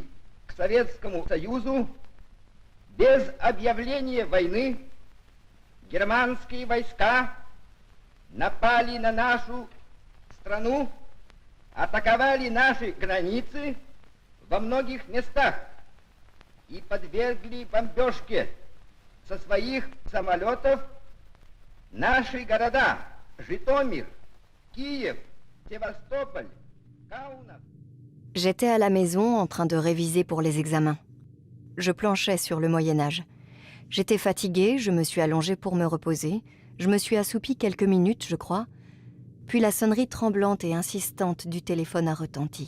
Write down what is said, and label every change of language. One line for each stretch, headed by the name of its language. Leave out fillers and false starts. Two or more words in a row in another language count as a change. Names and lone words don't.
Russian: к Советскому Союзу, без объявления войны, германские войска напали на нашу страну, атаковали наши границы во многих местах и подвергли бомбежке со своих самолетов наши города Житомир,
French: Kiev, Sébastopol, Kaunas. J'étais à la maison en train de réviser pour les examens. Je planchais sur le Moyen-Âge. J'étais fatiguée, je me suis allongée pour me reposer. Je me suis assoupie quelques minutes, je crois. Puis la sonnerie tremblante et insistante du téléphone a retenti.